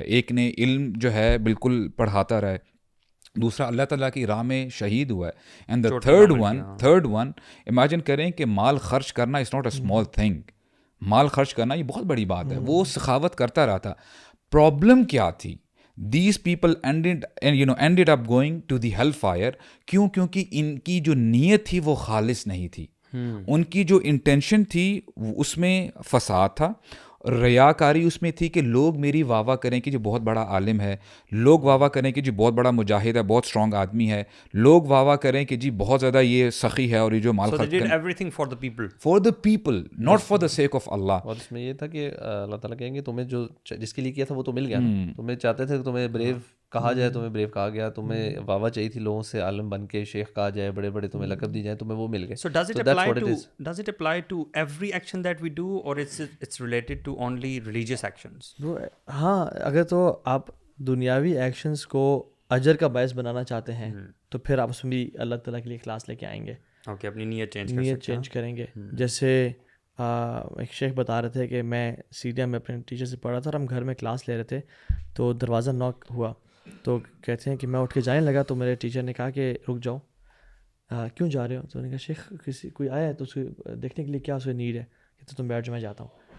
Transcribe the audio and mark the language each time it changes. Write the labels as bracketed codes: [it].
[ur] ایک نے علم جو ہے بالکل پڑھاتا رہے, دوسرا اللہ تعالیٰ کی راہ میں شہید ہوا ہے, [en] and the third one [ur] imagine کریں کہ مال خرچ کرنا [en] Is not a small thing. [ur] مال خرچ کرنا یہ بہت بڑی بات ہے. وہ سخاوت کرتا رہا تھا. پرابلم کیا تھی؟ [en] These people ended up going to the hell fire. [ur] کیوں؟ کیونکہ ان کی جو نیت تھی وہ خالص نہیں تھی. ان کی جو انٹینشن تھی اس میں فساد تھا, ریاکاری اس میں تھی کہ لوگ میری واہ واہ کریں کہ جو بہت بڑا عالم ہے, لوگ واہ واہ کریں کہ جی بہت بڑا مجاہد ہے, بہت اسٹرانگ آدمی ہے, لوگ واہ واہ کریں کہ جی بہت زیادہ یہ سخی ہے اور یہ جو مال خرچ کریں. [en] everything for the people. For the people, not for the sake of Allah. [ur] اور اس میں یہ تھا کہ اللہ تعالیٰ کہیں گے تمہیں جو جس کے لیے کیا تھا وہ تو مل گیا نا, تمہیں چاہتے تھے تمہیں بریو کہا جائے, تمہیں بریو کہا گیا, تمہیں واہ واہ چاہیے تھی لوگوں سے, عالم بن کے شیخ کہا جائے, بڑے بڑے تمہیں لقب دی جائیں, تمہیں وہ مل گئے. [en] So does it apply to every action that we do, or it's related to only religious actions? [ur] ہاں, اگر تو آپ دنیاوی ایکشنز کو اجر کا باعث بنانا چاہتے ہیں تو پھر آپ اس میں بھی اللہ تعالیٰ کے لیے اخلاص لے کے آئیں گے. اوکے, اپنی نیت چینج کریں گے. جیسے ایک شیخ بتا رہے تھے کہ میں سیڈیا میں اپنے ٹیچر سے پڑھا تھا اور ہم گھر میں کلاس لے رہے تھے, تو دروازہ ناک ہوا, تو کہتے ہیں کہ میں اٹھ کے جانے لگا, تو میرے ٹیچر نے کہا کہ رک جاؤ, کیوں جا رہے ہو؟ تو انہوں نے کہا شیخ کوئی آیا ہے تو اس کو دیکھنے کے لیے کیا اسے نیڈ ہے. کہتے تم بیٹھ جاؤ میں جاتا ہوں.